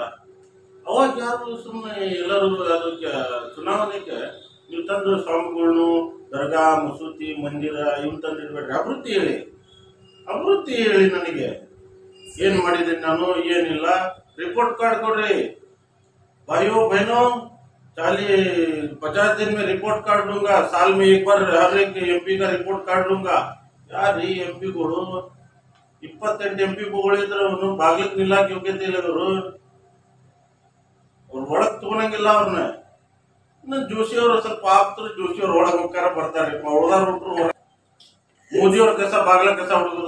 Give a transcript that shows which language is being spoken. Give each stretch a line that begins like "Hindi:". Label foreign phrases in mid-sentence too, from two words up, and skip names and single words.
Kannada: ಅವಾಗ ಯಾರು ಸುಮ್ಮನೆ ಎಲ್ಲರೂ ಅದಕ್ಕೆ ಚುನಾವಣೆಗೆ ನೀವು ತಂದು ಸ್ವಾಮಿಗಳನ್ನು ದರ್ಗಾ, ಮಸೂತಿ, ಮಂದಿರ ಇವನ್ ತಂದಿಡ್ಬೇಡ್ರಿ. ಅಭಿವೃದ್ಧಿ ಹೇಳಿ ನನಗೆ ಏನ್ ಮಾಡಿದ್ದೀನಿ ನಾನು, ಏನಿಲ್ಲ.
English: report card
Kannada: ಕೊಡ್ರಿ.
Hindi: भाइयों बहनों, 50 दिन में
English: report card
Hindi: लूंगा, साल में एक बार हर एक MP का
English: report card
Hindi: लूंगा.
Kannada: यार ಈ MP ಗಳು 28 MP ಗಳಿದ್ರೆ ಅವನು ಬಾಗ್ಲಿಕ್ ನಿಲ್ಲಕ್ಕೆ ಯೋಗ್ಯತೆ ಇಲ್ಲ. ಅವ್ರು ಒಳಗ್ ತಗೊಳಂಗಿಲ್ಲ ಅವ್ರನ್ನ. ಜೋಶಿ ಅವರು ಸ್ವಲ್ಪ ಆಪ್ತರು, ಜೋಶಿ ಅವ್ರ ಒಳಗ್ ಹೋಗ್ತಾರ ಬರ್ತಾರೆ. ಉಳ್ದಾರ ಹುಟ್ರು ಮೋದಿ ಅವ್ರ ಕೆಲಸ ಬಾಗ್ಲ ಕೆಲಸ ಹುಡುಗುದ.